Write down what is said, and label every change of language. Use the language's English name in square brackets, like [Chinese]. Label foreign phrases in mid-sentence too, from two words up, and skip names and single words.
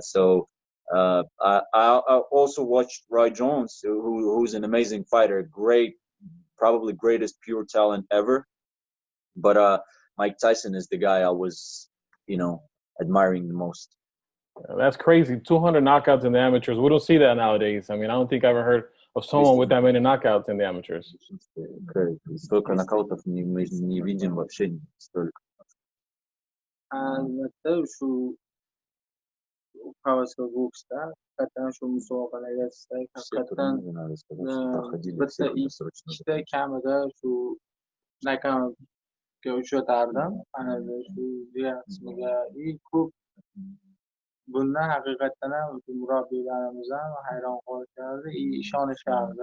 [English] So I also watched Roy Jones, who's an amazing fighter, great, probably greatest pure talent ever. But Mike Tyson is the guy I was, you know, admiring the most. That's crazy. 200 knockouts in the amateurs. We don't see that nowadays. I mean, I don't think I ever heard of someone with that many knockouts in the amateurs. [Russian] Столько нокаутов мы не видим вообще, столько. [Uzbek] Albatta shu havaska boksda haqiqatdan shu musobaqalarga chiqsak, haqiqatdan bitta ikkita kamida shu nokautga uchratardim. Ana shu degan qismiga ko'p. Bundan haqiqatdan ham murabbiylarimiz ham hayron qolishardi, ishonishardi.